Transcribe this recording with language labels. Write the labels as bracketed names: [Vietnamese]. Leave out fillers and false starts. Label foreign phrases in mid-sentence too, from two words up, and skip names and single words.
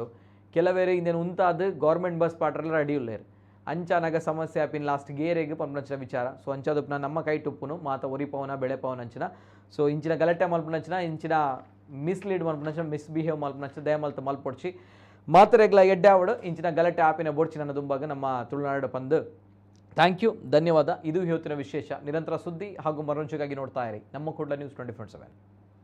[Tulu] ಕೆಲವೇರು ಇಂದೇನು ಉಂತಾದು ಗೌರ್ಮೆಂಟ್ ಬಸ್ ಪಾಟ್ರೆಲ್ಲ ರೆಡಿ ಉಳ್ಳೇರು ಅಂಚಾನಾಗ ಸಮಸ್ಯೆ ಆಪಿನ ಲಾಸ್ಟ್ ಗೇರೆಗೆ ಪನ್ಪುನಂಚಿನ ವಿಚಾರ. ಸೊ ಅಂಚಾದಪ್ಪನ ನಮ್ಮ ಕೈ ಟುಪ್ಪುನು ಮಾತ ಒರಿಪವನ ಬೆಳೆ ಪವನ ಅಂಚಿನ. ಸೊ ಇಂಚಿನ ಗಲಾಟೆ ಮಲ್ಪುನಂಚಿನ ಇಂಚಿನ ಮಿಸ್ಲೀಡ್ ಮಲ್ಪುನಂಚಿನ ಮಿಸ್ಬಿಹೇವ್ ಮಲ್ಪುನಂಚಿನ ದಯಮಲ್ತ ಮಲ್ಪೊಡ್ಚಿ ಮಾತ್ರೆಗ್ಲ ಎಡ್ಡೆ ಅವಡು ಇಂಚಿನ ಗಲಾಟೆ ಆಪಿನ ಬೋಡ್ಚಿ ನನ್ನ ದುಂಬಾಗ ನಮ್ಮ ತುಳುನಾಡು ಪಂದು. [English] Thank you, [Kannada] ಧನ್ಯವಾದ. ಇದು ಇವತ್ತಿನ ವಿಶೇಷ. ನಿರಂತರ ಸುದ್ದಿ ಹಾಗೂ ಮನೋರಂಜನೆಗಾಗಿ ನೋಡ್ತಾ ಇರಿ ನಮ್ಮ ಕೂಡಲ ನ್ಯೂಸ್ 24/7.